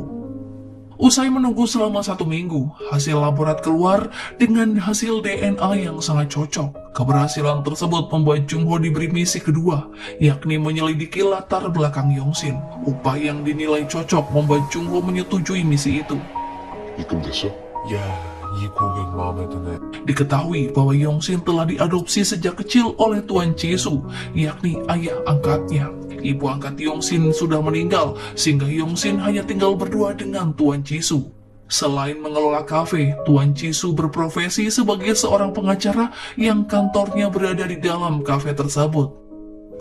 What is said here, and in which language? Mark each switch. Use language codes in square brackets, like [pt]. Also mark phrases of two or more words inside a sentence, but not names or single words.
[id] Usai menunggu selama 1 minggu, hasil laborat keluar dengan hasil DNA yang sangat cocok. Keberhasilan tersebut membuat Junho diberi misi kedua, yakni menyelidiki latar belakang Yongsin. Upaya yang dinilai cocok membuat Junho menyetujui misi itu. [ko] 입금됐어? 야, 이 고객 마음에 드네. [id] Diketahui bahwa Yongsin telah diadopsi sejak kecil oleh Tuan Jisoo, yakni ayah angkatnya. Ibu angkat Yongsin sudah meninggal, sehingga Yongsin hanya tinggal berdua dengan Tuan Jisoo. Selain mengelola kafe, Tuan Jisoo berprofesi sebagai seorang pengacara yang kantornya berada di dalam kafe tersebut.